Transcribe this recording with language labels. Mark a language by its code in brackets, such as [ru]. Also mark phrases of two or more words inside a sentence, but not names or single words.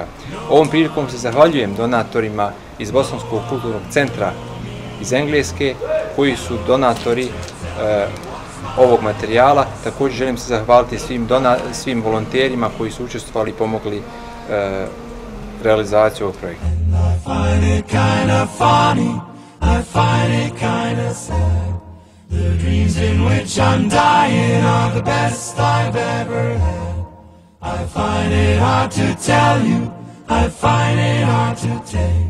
[bs] Ovom prilikom se zahvaljujem donatorima iz Bosanskog kulturnog centra iz Engleske koji su donatori ovog materijala. Također želim se zahvaliti svim volonterima koji su učestvovali i pomogli realizaciju ovog projekta. [en] The dreams in which I'm dying are the best I've ever had. I find it hard to tell you, I find it hard to take.